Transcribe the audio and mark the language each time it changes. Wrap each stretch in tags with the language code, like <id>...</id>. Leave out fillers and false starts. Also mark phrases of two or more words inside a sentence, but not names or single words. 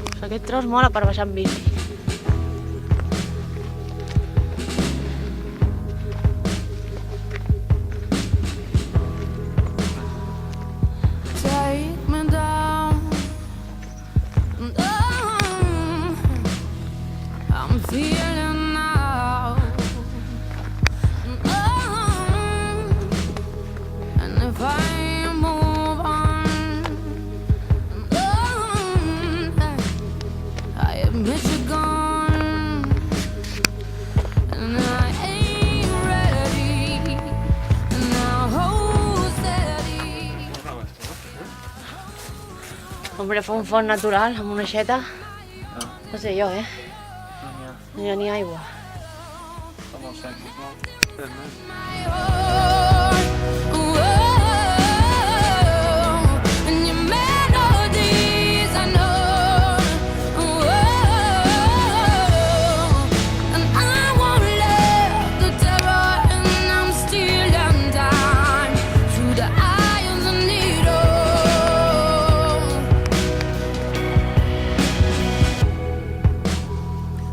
<ca>Aquest tros mola per baixar amb bici.</ca> <en>Take me down. I'm feeling now. And if I move on, I admit you're gone. And I ain't ready. Now hold steady.</en> <ca>Hombre, fa un font natural amb una aixeta. No sé jo, No hi ha ni aigua. Està molt sec, no?</ca> <en>My heart, whoa, and your melodies I know, whoa, and I won't let the terror, and I'm still undone through the eye of the needle.</en>